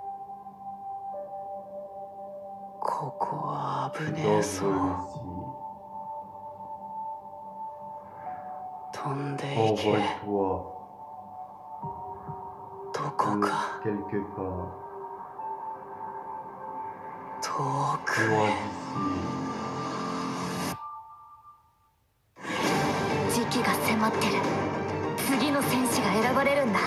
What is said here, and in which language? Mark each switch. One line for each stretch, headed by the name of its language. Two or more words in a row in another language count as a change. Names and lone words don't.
Japanese: ここは危
French: c'est
Japanese: ねえぞ
French: dangereux ici.
Japanese: 飛んでいけ
French: Envole-toi.
Japanese: こか
French: quelque part,
Japanese: 遠く
French: loin
Japanese: へ
French: d'ici.
Japanese: 時期が迫ってる。次の戦士が選ばれるんだ。